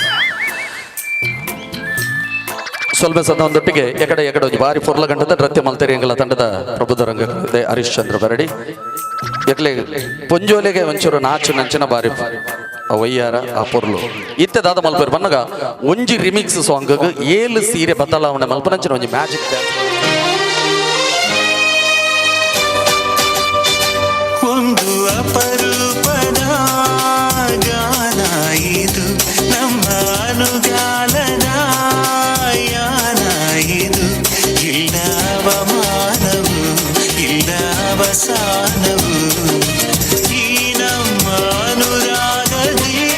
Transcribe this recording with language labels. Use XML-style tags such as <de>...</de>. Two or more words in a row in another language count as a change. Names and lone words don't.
<tcy>ಸ್ವಲ್ಪ ಸದೊಂದೊಟ್ಟಿಗೆ ಎಕಡೆ ಒಂದು ಬಾರಿ ಪೊರ್ಲ ಗಂಟದ ನೃತ್ಯ ಮಲ್ತೇರಿ ಎಂಗಳ ತಂಡದ ಪ್ರಬುದ್ಧ ರಂಗ ಹರೀಶ್ ಚಂದ್ರ ಬರಡಿ ಎಕ್ಲೆ ಪೊಂಜೋಲೆಗೆ ಒಂಚೂರು ನಾಚು ನಂಚಿನ ಬಾರಿ ವಯ್ಯಾರ ಆ ಪೊರ್ಲು ಇತ್ತದಾದ ಮಲ್ಪೇರು ಬನ್ನಗ ಒಂಜಿ</tcy> <en>remix song</en> <tcy>7 ಸೀರೆ ಬದಲಾವಣೆ ಮಲ್ಪನಂಚಿನ ಒಂಜಿ</tcy> <en>magic dance</en> <kn>ಒಂದು ಅಪರೂಪದ ಗಾನ ಇದು ನಮ್ಮ ಅನುಗಾಲದ ಯಾನ ಇದು ಇಲ್ಲ ಅವಮಾನವು ಇಲ್ಲ ಅವಸಾನವು ಈ ನಮ್ಮ ಅನುರಾಗದಿ</kn>